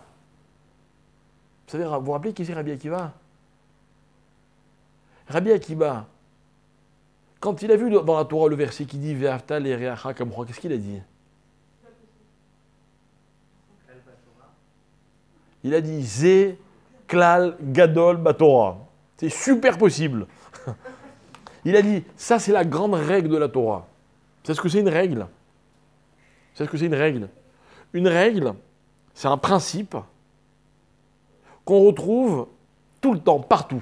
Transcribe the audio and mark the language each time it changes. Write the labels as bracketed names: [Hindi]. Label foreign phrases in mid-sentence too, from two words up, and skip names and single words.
[French] Vous savez, vous vous rappelez qui c'est Rabbi Akiva? Rabbi Akiva, quand il a vu dans la Torah le verset qui dit [Hebrew] ואהבת לרעך כמוך, [French] qu'est-ce qu'il a dit? Il a dit [Hebrew] זה כלל גדול בתורה. [French] C'est super possible. Il a dit ça, c'est la grande règle de la Torah. C'est ce que c'est une règle. C'est ce que c'est une règle. Une règle, c'est un principe qu'on retrouve tout le temps, partout.